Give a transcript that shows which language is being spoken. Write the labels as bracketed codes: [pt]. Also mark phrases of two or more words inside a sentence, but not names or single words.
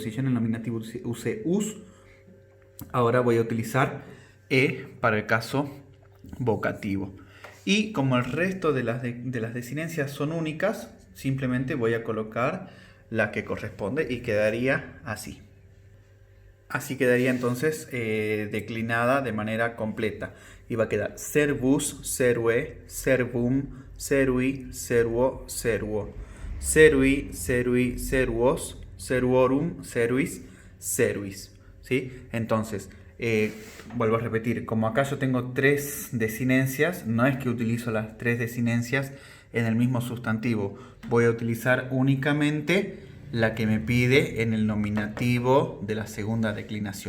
[es] Si yo en el nominativo usé us, ahora voy a utilizar e para el caso vocativo. Y como el resto de las desinencias son únicas, simplemente voy a colocar la que corresponde y quedaría así. Así quedaría entonces declinada de manera completa. Y va a quedar [la] servus, serve, servum, servi, servo, servo. Servi, servi, servos, servorum, servis, servis. [es] ¿Sí? Entonces, vuelvo a repetir, como acá yo tengo 3 desinencias, no es que utilizo las 3 desinencias en el mismo sustantivo. Voy a utilizar únicamente la que me pide en el nominativo de la segunda declinación.